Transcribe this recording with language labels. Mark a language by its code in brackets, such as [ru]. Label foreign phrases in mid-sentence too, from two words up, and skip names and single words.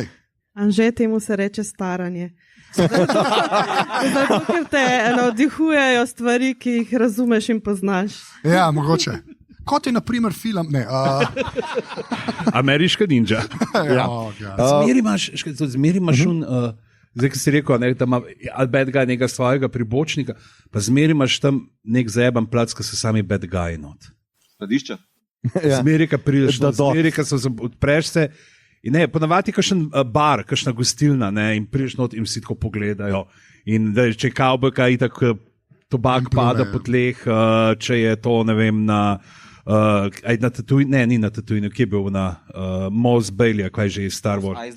[sl] Anže, temu se reče staranje. Zato, ker te navdihujejo stvari, ki jih razumeš in poznaš. Ja, mogoče. Kot je, na primer, film, ne. Ameriška ninja. Zmeri imaš zdaj, ki si rekel, ne, da ima [en] bad guy [sl] nekega svojega pribočnika, pa zmeri imaš tam nek zajeban plac, ki so sami [en] bad guy [sl] not. Skladišče? Zmeri, ki prideš, zmeri, ki odpreš se, in ne, ponavadi kakšen bar, kakšna gostilna, ne, in prideš not in vsi tako pogledajo. In da če je kavbojka, itak tobak pada po tleh, če je to, ne vem, na Tatooine, ne, ni na Tatooine, kje je bil na Mos Eisley, kaj že je Star Wars.